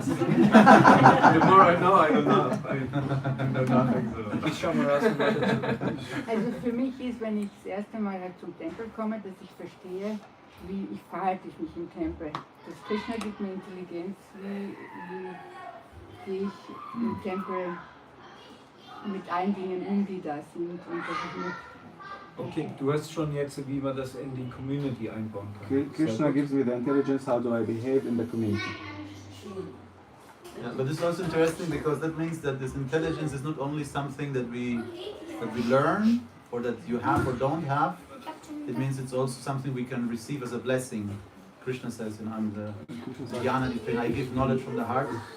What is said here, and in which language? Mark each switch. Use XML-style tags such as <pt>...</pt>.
<en>The more I know, I don't know. I know nothing.</en> <de>Ich schau mal raus. Also für mich ist, wenn ich das erste Mal halt zum Tempel komme, dass ich verstehe, wie verhalte ich mich im Tempel. Das Krishna gibt mir Intelligenz, wie gehe ich im Tempel mit allen Dingen um, die da sind. Und dass ich mit Okay, du hast schon jetzt, wie man das in die Community einbauen kann.</de> <en>Krishna gives me the intelligence, how do I behave in the community. Yeah, but it's also interesting because that means that this intelligence is not only something that we learn or that you have or don't have. It means it's also something we can receive as a blessing. Krishna says, I'm the jnana, I give knowledge from the heart.</en>